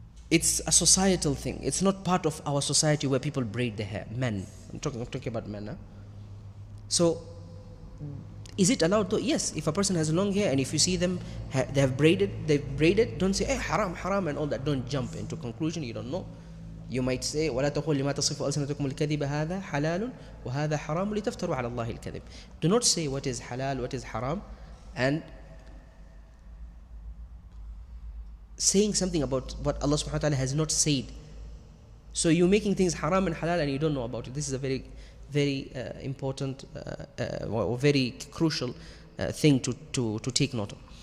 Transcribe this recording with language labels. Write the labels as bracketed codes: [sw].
[en] It's a societal thing. It's not part of our society where people braid their hair. Men, I'm talking about men. Huh? So, is it allowed though? Yes, if a person has long hair and if you see them, they've braided, don't say, hey, haram, haram and all that. Don't jump into conclusion, you don't know. You might say, [ar] وَلَا تَقُولْ لِمَا تَصِفُ أَلْسِنَتُكُمُ الْكَذِبَ هَذَا حَلَالٌ وَهَذَا حَرَامٌ لِتَفْتَرُوا عَلَى اللَّهِ الْكَذِبِ. [en] Do not say what is halal, what is haram, and saying something about what Allah subhanahu wa ta'ala has not said. So you're making things haram and halal and you don't know about it. This is a very, very important or very crucial thing to take note of.